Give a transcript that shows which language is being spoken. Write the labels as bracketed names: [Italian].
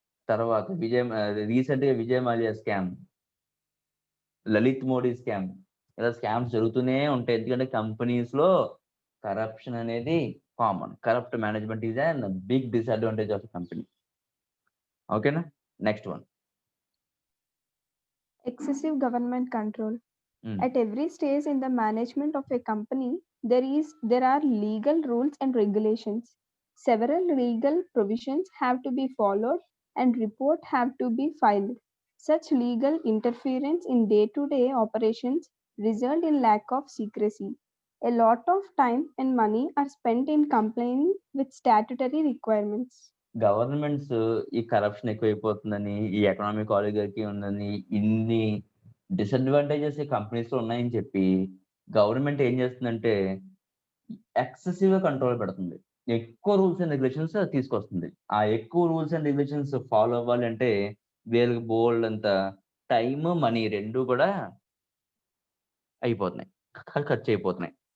[Telugu] తర్వాత రీసెంట్ గా Vijay Mallya scam, Lalit Modi scam, ఇలా స్కామ్స్ జరుగుతూనే ఉంటాయి. ఎందుకంటే కంపెనీస్ లో కరప్షన్ అనేది common. [English] Corrupt management is an big disadvantage of company. [Telugu] ఓకేనా? Next one. [English] Excessive government control. Hmm. At every stage in the management of a company, there are legal rules and regulations. Several legal provisions have to be followed and report have to be filed. Such legal interference in day-to-day operations result in lack of secrecy. A lot of time and money are spent in complying with statutory requirements. [Telugu] Governments ఈ corruption ఎక్కువైపోతుందని, ఈ economic ఆలిగర్కీ ఉందని, ఇన్ని disadvantages ఈ companies లో ఉన్నాయని చెప్పి government ఏం చేస్తుందంటే ఎక్సెసివ్ గా కంట్రోల్ పెడుతుంది. ఎక్కువ రూల్స్ అండ్ రెగ్యులేషన్స్ తీసుకొస్తుంది. ఆ ఎక్కువ రూల్స్ అండ్ రెగ్యులేషన్స్ ఫాలో అవ్వాలి అంటే వీళ్ళకి బోల్డ్ అంత టైమ్, మనీ రెండు కూడా అయిపోతున్నాయి, ఖర్చు అయిపోతున్నాయి.